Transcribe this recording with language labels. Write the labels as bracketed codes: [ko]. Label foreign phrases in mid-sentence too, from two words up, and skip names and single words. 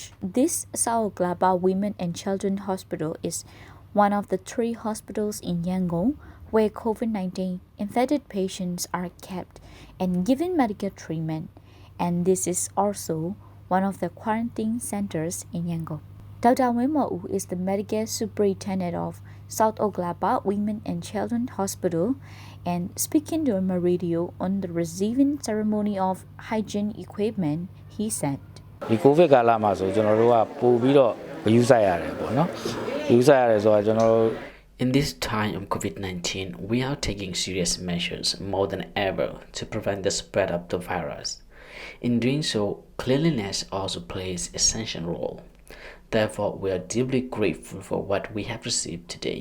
[en] This South Oklahoma Women and Children Hospital is one of the 3 hospitals in Yangon where COVID-19 infected patients are kept and given medical treatment, and this is also one of the quarantine centers in Yangon. Dr. Mo is the medical superintendent of South Oklahoma Women and Children Hospital, and speaking to my radio on the receiving ceremony of hygiene equipment, he said, [my] "ဒီကိုဗစ်ကာလမှာဆိုကျွန်တော်တို့ကပို့ပြီးတော့ဂရုစိုက်ရတယ်ပေါ့နော်။ဂရုစိုက်ရတယ်ဆိုတာကျွန်တော်တို့ [en] In this time of COVID-19, we are taking serious measures more than ever to prevent the spread of the virus. In doing so, cleanliness also plays an essential role. Therefore, we are deeply grateful for what we have received today.